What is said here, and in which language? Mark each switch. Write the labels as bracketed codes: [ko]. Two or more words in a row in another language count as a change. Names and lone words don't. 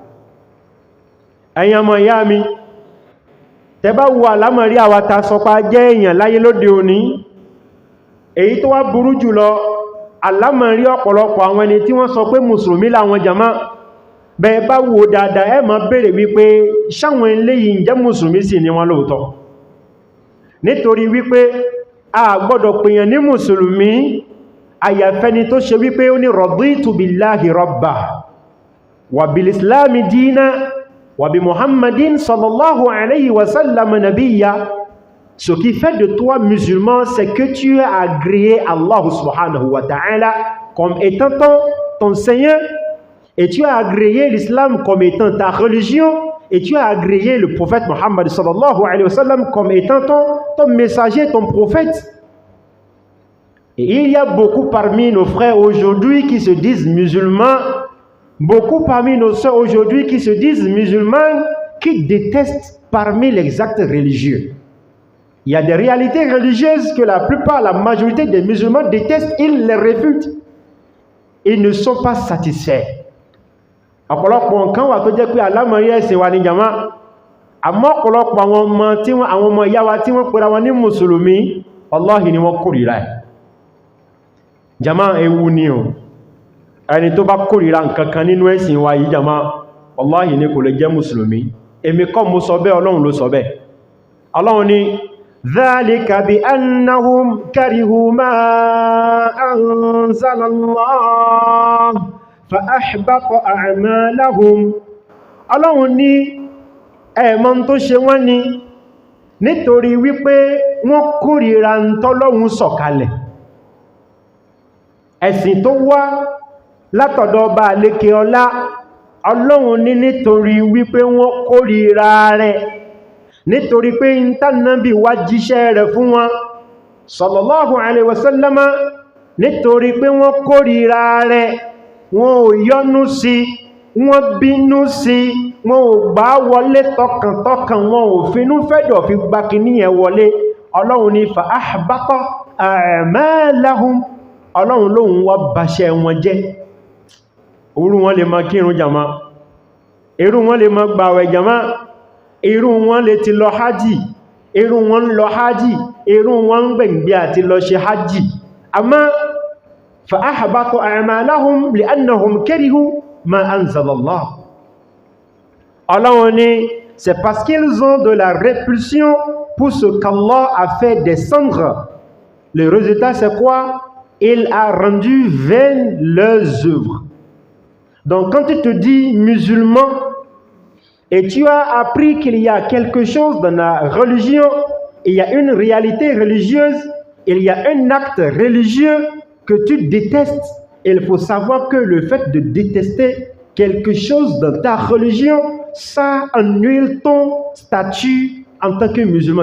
[yo] ẹ̀yin ọmọ ìyá mi, tẹ́bá wo àlámọ̀rí àwata sọpa jẹ́ èèyàn láyé lóde òní, èyí tó wá burú jùlọ àlámọ̀rí ọ̀pọ̀lọpọ̀ àwọn ẹni tí wọ́n sọ pé mùsùlùmí láwọn jàmá, bẹ́ẹ̀ bá wo dáadáa ẹ máa béèrè wípé ṣáwọn eléyìí ǹjẹ́ mùsùlùmí sì ni wọ́n lóòótọ́. nítorí wípé a gbọ́dọ̀ pèèyàn ní mùsùlùmí àyàfẹ́ni tó ṣe wípé ó ní [ar] رضيت بالله ربا وبالإسلام دينا وبمحمد صلى الله عليه وسلم نبيا. [fr] Ce qui fait de toi musulman, c'est que tu as agréé Allah [ar] سبحانه وتعالى [fr] comme étant ton Seigneur, et tu as agréé l'islam comme étant ta religion, et tu as agréé le prophète Muhammad [ar] صلى الله عليه وسلم [fr] comme étant ton messager, ton prophète. Et il y a beaucoup parmi nos frères aujourd'hui qui se disent musulmans, beaucoup parmi nos sœurs aujourd'hui qui se disent musulmans, qui détestent parmi les actes religieux. Il y a des réalités religieuses que la plupart, la majorité des musulmans détestent, ils les réfutent. Ils ne sont pas satisfaits. [yo] Ọ̀pọ̀lọpọ̀ nǹkan wà tó jẹ́ pé àlámọ̀rí ẹ̀sìn wa ní jàmá, àmọ́ ọ̀pọ̀lọpọ̀ àwọn ọmọ ìyá wa tí wọ́n pera wọn ní mùsùlùmí, wallahi ni wọ́n kórìíra ẹ̀. Jàmá, ewu ni o. Ẹni tó bá kórìíra nǹkan kan nínú ẹ̀sìn wa yìí jàmá, wallahi ni kò lè jẹ́ mùsùlùmí. Èmi kọ́ mo sọ bẹ́ẹ̀, Ọlọ́run ló sọ bẹ́ẹ̀. Ọlọ́run ni [ar] ذلك بأنهم كرهوا ما أنزل الله فأحبط أعمالهم. [yo] Ọlọ́run ní ẹ̀mọ́ tó ṣe wọ́n ni nítorí wípé wọ́n kórìíra ń tọ́lọ́run sọ̀kalẹ̀. Ẹ̀sìn tó wá látọ̀dọ̀ Ọba àlékè ọlá, Ọlọ́run ní nítorí wípé wọ́n kórìíra rẹ̀, nítorí pé ìntànàbí wá jíṣẹ́ rẹ̀ fún wọn [ar] صلى الله عليه وسلم, [yo] nítorí pé wọ́n kórìíra rẹ̀, wọn ò yọ́nú sí, wọ́n bínú sí, wọn ò gbà wọlé tọkàntọkàn, wọn ò finú fẹ́dọ̀ fi gbà kíní ẹ̀ wọlé. Ọlọ́run ní [ar] فأحبط أعمالهم. [yo] Ọlọ́run lóhun wá bàṣẹ wọn jẹ́. Irú wọn lè máa kírun jàmá, irú wọn lè máa gbààwẹ̀ jàmá, irú wọn lè ti lọ hajji, irú wọn lọ hajji, irú wọn gbẹ̀gbẹ̀ àti lọ ṣe hajji. [ar] Àmá فأحبط أعمالهم لأنهم كرهوا ما أنزل الله. [yo] Ọlọ́run ni [fr] c'est parce qu'ils ont de la répulsion pour ce qu'Allah a fait descendre. Le résultat c'est quoi? Il a rendu vaines leurs œuvres. Donc quand tu te dis musulman et tu as appris qu'il y a quelque chose dans la religion, il y a une réalité religieuse, il y a un acte religieux que tu détestes, il faut savoir que le fait de détester quelque chose dans ta religion, ça annule ton statut en tant que musulman.